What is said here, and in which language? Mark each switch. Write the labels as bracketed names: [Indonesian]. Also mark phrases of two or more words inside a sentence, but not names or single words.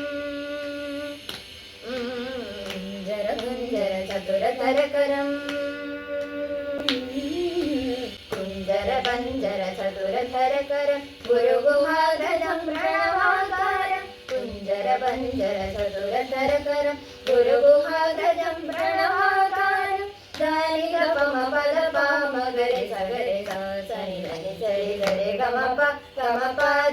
[Sanskrit] कुञ्जर चतुरतरकरम् कुञ्जरबन्धर चतुरतरकरम् गुरुगुहागजं प्रणवाकारम् कुञ्जरबन्धर चतुरतरकरम् गुरुगुहागजं प्रणवाकारम् దని గమ పద ప మగరి సగరి స సని దని సరి గరి గమ ప